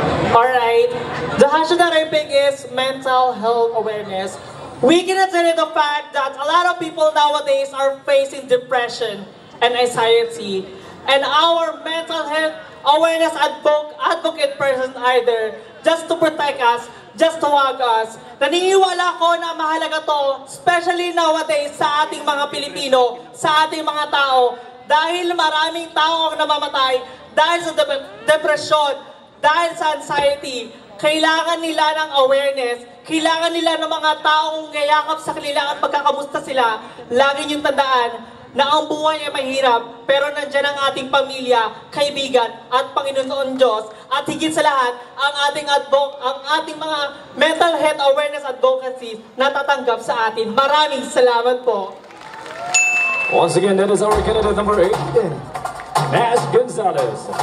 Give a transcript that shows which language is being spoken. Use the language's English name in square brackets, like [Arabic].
[English] Alright, the hashtag that I pick is mental health awareness. We can attend to the fact that a lot of people nowadays are facing depression and anxiety. And our mental health awareness advocate person are there just to protect us, just to hug us. [Filipino] Naniniwala ko na mahalaga to, especially nowadays sa ating mga Pilipino, sa ating mga tao, dahil maraming tao ang namamatay dahil sa depression, dahil sa anxiety. Kailangan nila ng awareness, kailangan nila ng mga taong ngayakap sa kanila at pagkakamusta sila. Lagi niyong tandaan na ang buhay ay mahirap, pero nandyan ang ating pamilya, kaibigan, at Panginoon Diyos. At higit sa lahat, ang ating mga mental health awareness advocacy na tatanggap sa atin. Maraming salamat po. [English] Once again, that is our candidate number 8, Nash Gonzalez.